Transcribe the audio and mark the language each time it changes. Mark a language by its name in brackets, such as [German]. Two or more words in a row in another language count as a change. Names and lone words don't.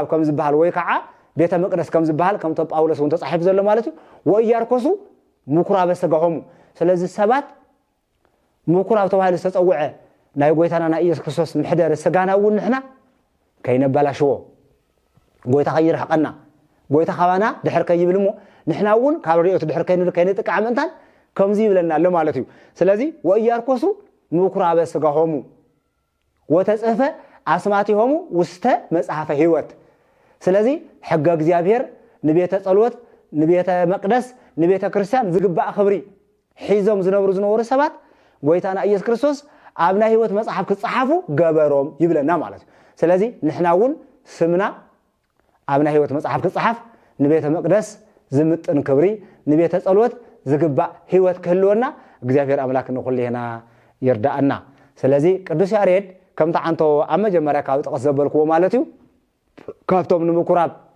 [Tigrinya] ከም ዝባሃል ወይ ከዓ ቤተ መቅደስ ከም ዝባሃል ከም ጳውሎስ ወን ተጻሒፍ ዘሎ ማለት እዩ [Geez] ወያርኮሱ ምኩራበ ስጋሆሙ [Tigrinya] ስለዚህ ሰባት ምኩራብ ተባሂሉ ዝተጸውዐ ናይ ጎይታና ናይ ኢየሱስ ክርስቶስ ምሕደር ስጋናውን ንሕና ከይነበላሽዎ ጎይታ ኸይርሐቀና ጎይታ ኻባና ድሕር ከይብልሞ ንሕናውን ካብ ሪኦት ድሕር ከይንጥቀዓ ምንታን ከምዚ ይብለና ኣሎ ማለት እዩ ስለዚህ [Geez] ወያርኮሱ ምኩራበ ስጋሆሙ ወተጽፈ አስማቲሆሙ ውስተ መጽሐፈ ሕይወት [Tigrinya] ስለዚህ ሕገ እግዚአብሔር ንቤተ ጸሎት ንቤተ መቅደስ ንቤተ ክርስቲያን ዝግባእ ኽብሪ ሒዞም ዝነብሩ ሰባት ጎይታና ኢየሱስ ክርስቶስ ኣብና ሕይወት መጽሐፍ ክጽሓፉ ገበሮም ይብለና ማለት እዩ ስለዚህ ንሕናውን ስምና ኣብና ሕይወት መጽሐፍ ክጽሓፍ ንቤተ መቅደስ ዝምጥን ክብሪ ንቤተ ጸሎት ዝግባእ ሕይወት ክህልወና እግዚአብሔር አምላክ ንኹልህና ይርዳአና ስለዚህ ቅዱስ ያሬድ ከም ተዓንቶ ኣብ መጀመርያ ካብ ጥቕስ ዘበልክዎ ማለት እዩ ካብቶም ንምኩራብ